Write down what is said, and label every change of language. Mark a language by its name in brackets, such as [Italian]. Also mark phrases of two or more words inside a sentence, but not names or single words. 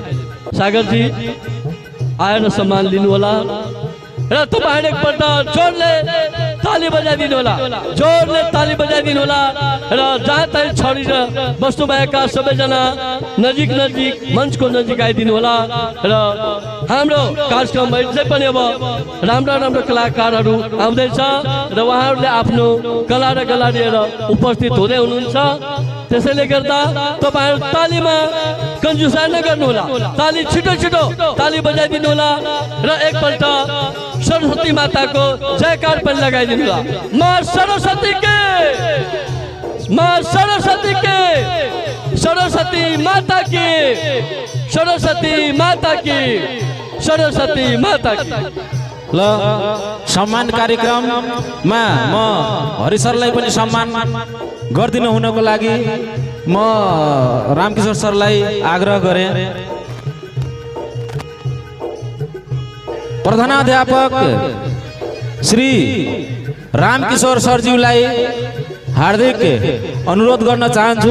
[Nepali] सागरजी आएर सम्मान लिनु होला र तपाईहरु एकपल्ट जोडले ताली बजाइदिनु होला, जोडले ताली बजाइदिनु होला र जहाँ तै छरिएर बस्नुभएका सबैजना नजिक मञ्चको नजिक आइदिनु होला र हाम्रो कार्यक्रम चाहिँ पनि अब राम्रो कलाकारहरू आउँदैछ र उहाँहरूले आफ्नो कला र गला लिएर उपस्थित हुँदै हुनुहुन्छ। त्यसैले गर्दा तपाईहरु तालीमा कन्जुसाइ नगर्नु होला, ताली छिटो ताली बजाइदिनु होला र एकपल्ट सरस्वती माताको जयकार पनि लगाइदिनु होला। [Hindi] माँ सरस्वती माता की [Nepali] ल सम्मान कार्यक्रममा म हरि सरलाई पनि सम्मान गरिदिनु हुनको लागि म रामकिशोर सरलाई आग्रह गरेँ। प्रधानाध्यापक श्री रामकिशोर सरज्यूलाई हार्दिक अनुरोध गर्न चाहन्छु।